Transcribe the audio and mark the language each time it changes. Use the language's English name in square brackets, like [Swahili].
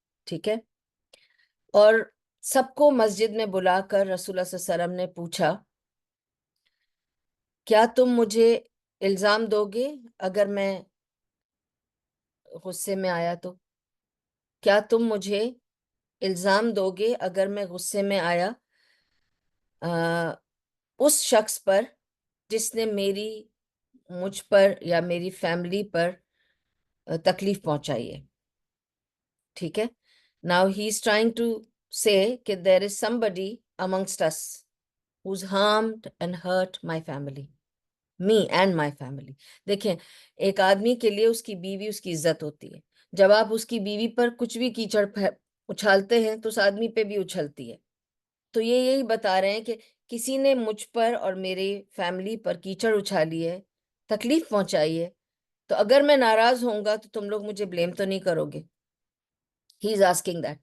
[Urdu] ٹھیک ہے، اور سب کو مسجد میں بلا کر رسول اللہ صلی اللہ علیہ وسلم نے پوچھا کیا تم مجھے الزام دو گے اگر میں غصے میں آیا تو؟ کیا تم مجھے الزام دو گے اگر میں غصے میں آیا اس شخص پر جس نے مجھ پر یا میری فیملی پر تکلیف پہنچائی ہے. [English] ٹھیک ہے، now he is trying to say کہ there is somebody amongst us who's harmed and hurt my family, me and my family. [Urdu] دیکھیں، ایک آدمی کے لیے اس کی بیوی اس کی عزت ہوتی ہے. جب آپ اس کی بیوی پر کچھ بھی کیچڑ اچھالتے ہیں تو اس آدمی پہ بھی اچھلتی ہے. تو یہ یہی بتا رہے ہیں کہ کسی نے مجھ پر اور میری فیملی پر کیچڑ اچھالی ہے، تکلیف پہنچائی ہے، تو اگر میں ناراض ہوں گا تو تم لوگ مجھے بلیم تو نہیں کرو گے. [English] He is asking that.